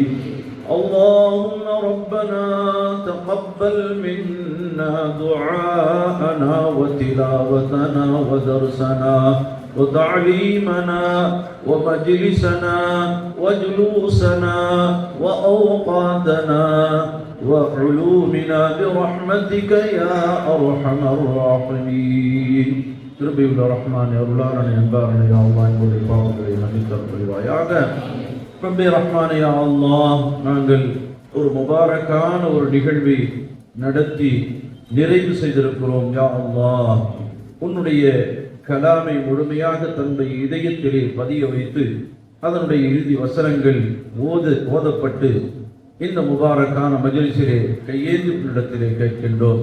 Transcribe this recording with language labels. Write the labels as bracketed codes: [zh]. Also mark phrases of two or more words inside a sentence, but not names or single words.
[ar] اللهم ربنا تقبل منا دعاءنا وتلاوتنا ودرسنا وتعليمنا ومجلسنا وجلوسنا وأوقاتنا وعلومنا برحمتك يا أرحم الراحمين. [ta] கிருபையுள்ள ரஹ்மான் அருளாளனே அன்பாளனே [ar] يا الله [ta] எங்களுடைய பாவங்களை மன்னித்தருள் புரிவாயாக. ரப்பே ரஹ்மானே [ar] يا الله, [ta] நாங்கள் ஒரு முபாரக்கான ஒரு நிகழ்வை நடத்தி நிறைவு செய்திருக்கிறோம். [ar] يا الله, [ta] உன்னுடைய கலாமை முழுமையாக தன்னுடைய இதயத்திலே பதிய வைத்து அதனுடைய இறுதி வசனங்கள் ஓதப்பட்டு இந்த முபாரக்கான மஜ்லிஸிலே கையேந்தி இடத்திலே கேட்கின்றோம்.